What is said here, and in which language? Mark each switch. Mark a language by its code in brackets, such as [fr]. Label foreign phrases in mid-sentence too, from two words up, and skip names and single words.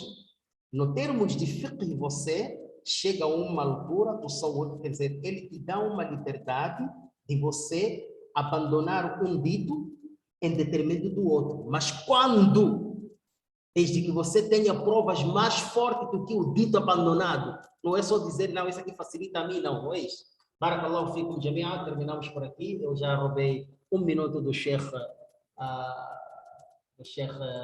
[pt] No termos de fiqh, você chega a uma altura do sawwar, quer dizer, ele te dá uma liberdade de você abandonar um dito em detrimento do outro. Mas quando desde que você tenha provas mais fortes do que o dito abandonado. Não é só dizer, não, isso aqui facilita a mim, não é isso. [ar] بارك الله فيكم جميعا, [pt] terminamos por aqui. Eu já roubei 1 minuto do Sheikh